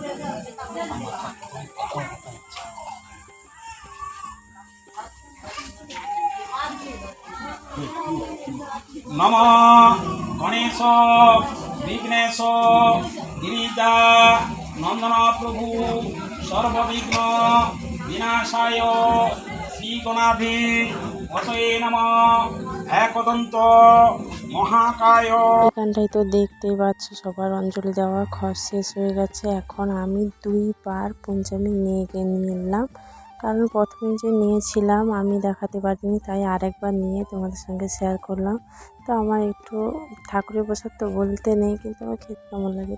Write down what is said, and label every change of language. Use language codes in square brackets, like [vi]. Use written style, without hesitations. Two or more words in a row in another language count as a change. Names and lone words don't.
[sa] नमः गणेश विघ्नेश गिरिजा नंदन प्रभु सर्वविघ्न विनाशाय श्री गणाधि वसये नमः। एकदंत महाकाय। [bn] এখানটায় তো দেখতেই পাচ্ছ সবার অঞ্জলি দেওয়া শেষ হয়ে গেছে। এখন আমি 2বার পঞ্চামৃত নিয়ে নিলাম, কারণ প্রথমে যে নিয়েছিলাম আমি দেখাতে পারিনি, তাই আরেকবার নিয়ে তোমাদের সঙ্গে শেয়ার করলাম। তো আমার একটু ঠাকুরের প্রসাদ তো বলতে নেই, কিন্তু আমার খেতে কেমন লাগে।